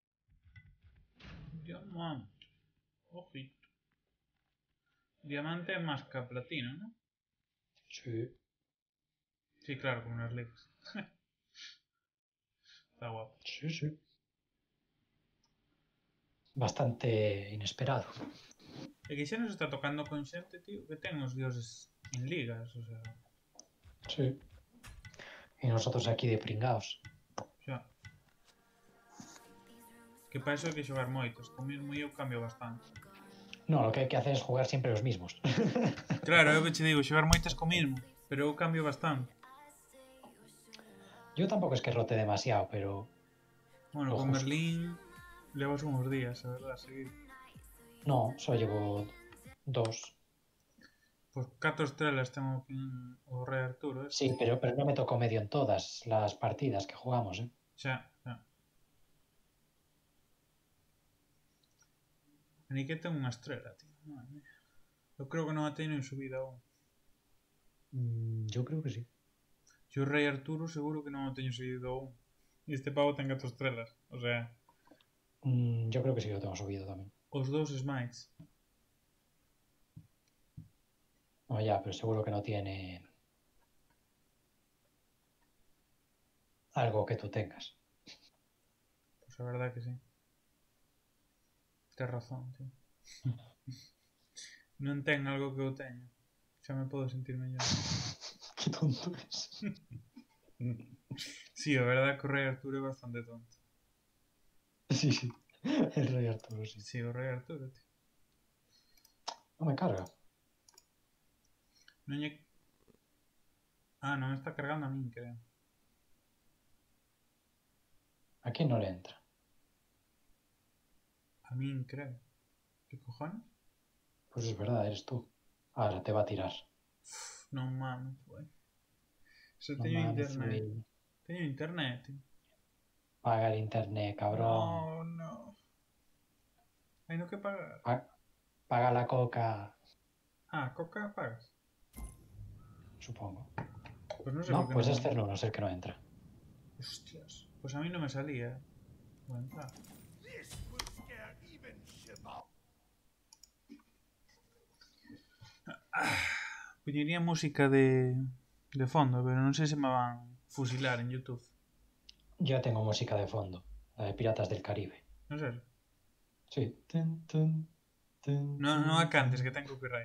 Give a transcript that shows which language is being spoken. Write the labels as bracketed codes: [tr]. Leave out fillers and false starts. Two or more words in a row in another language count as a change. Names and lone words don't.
[es] Diamante. Ojito. Diamante más que platino, ¿no? Sí. Sí, claro, con unas legs. Está guapo. Sí, sí. Bastante inesperado. [gl] E que xa nos está tocando con xente, tío, que ten os dioses en ligas, [es] o sea... Sí. Y nosotros aquí de pringaos. [gl] Xa. Que [es] para eso [gl] hai que xogar moitos. Co mismo eu cambio bastante. [es] No, lo que hay que hacer es jugar siempre los mismos. Claro, [gl] eu que che digo, xogar moitas co mismo, pero eu cambio bastante. [es] Yo tampoco es que rote demasiado, pero... [gl] Bueno, con Merlín levas unos días, a verdad, seguir. [es] No, solo llevo 2. Pues 4 estrelas tengo aquí en o Rey Arturo, ¿eh? Sí, pero no me tocó medio en todas las partidas que jugamos, ¿eh? [gl] Xa, xa. Ni que ten unha estrela, tío. [es] Madre mía. [gl] Eu creo que non a teño en subida aún. [es] Yo creo que sí. [gl] Yo Rey Arturo seguro que non o teño subido aún. E este pavo ten 4 estrelas. [es] O sea... Yo creo que sí lo tengo subido también. [gl] Os 2 smites. [es] No, ya, pero seguro que no tiene... algo que tú tengas. Pues a verdad que sí. [gl] Tens razón, tío. Non ten algo que eu teño. Xa me podo sentir mellor. [es] Qué tonto es. [gl] Sí, a verdad que o Rey Arturo é bastante tonto. [es] Sí, sí. El Rey Arturo, sí. [gl] Sí, o Rey Arturo, tío. [es] No me carga. [gl] Non lle... Ah, non me está cargando a min, creo. [es] ¿A quién no le entra? [gl] A min, creo. [es] ¿Qué cojones? Pues es verdad, eres tú. Ahora te va a tirar. Non mames, güey. Eso No [gl] teño [es] mames, [gl] internet. [es] güey. [gl] Teño internet, tío. [es] Paga el internet, cabrón. [gl] No, no. Hai no que pagar. [es] Paga la coca. Ah, coca pagas. Supongo. Pues no sé No, por qué pues no. es Cerno, no ser que no entra. Hostias. Pues a mí no me salía. Voy a entrar. [en] This will scare even Shiva. [gl] Poñería música de fondo, pero non sei se me van fusilar en YouTube. [es] Yo tengo música de fondo, la de Piratas del Caribe. No sé. Sí. [gl] No cantes, que ten copyright.